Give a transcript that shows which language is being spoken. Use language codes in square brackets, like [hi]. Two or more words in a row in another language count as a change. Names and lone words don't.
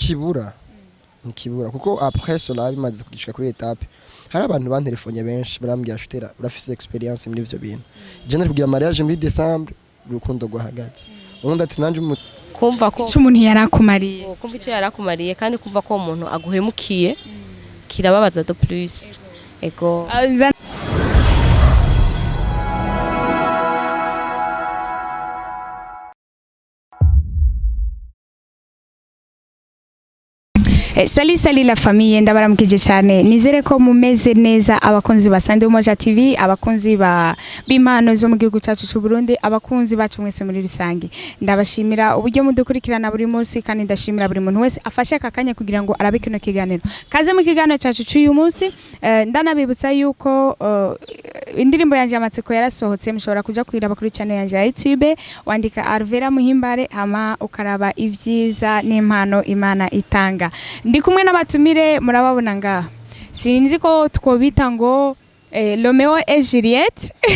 [rn] ntikibura kuko [fr] après cela [rn] bimaze kugishika kuri etape hari abantu bantelefone benshi barambwira shutera urafise experience muri ivyo bintu je nari kugira mariage muri décembre urukundo rwahagaze ubundi ati nanje kumva ko umuntu yarakumariye kumva icyo yarakumariye kandi kumva ko umuntu aguhemukiye kirababaza [fr] de plus [rn] ego Sali [fr] la famille [rn] ndabaramukije cyane nizere ko mumeze neza abakunzi ba Sande Umoja TV abakunzi ba bimano zo mu gihugu cyacu cy'u Burundi abakunzi bacu mwese muri rusange ndabashimira uburyo mudukurikirana buri munsi kandi ndashimira buri muntu wese afashe akakanya kugira ngo arabe kino kiganiro kaze mu kiganiro cyacu cy'uyu munsi ndanabibutsa yuko indirimbo yanje amatsiko yarasohotse mushobora kuja kwiraba kuri channel yanje ya YouTube wandika Arvera Muhimbare hama ukaraba ivyiza n'impano Imana itanga ndi kumwe n'abatumire murababona ngaha sinzi ko twobita ngo Romeo et Juliette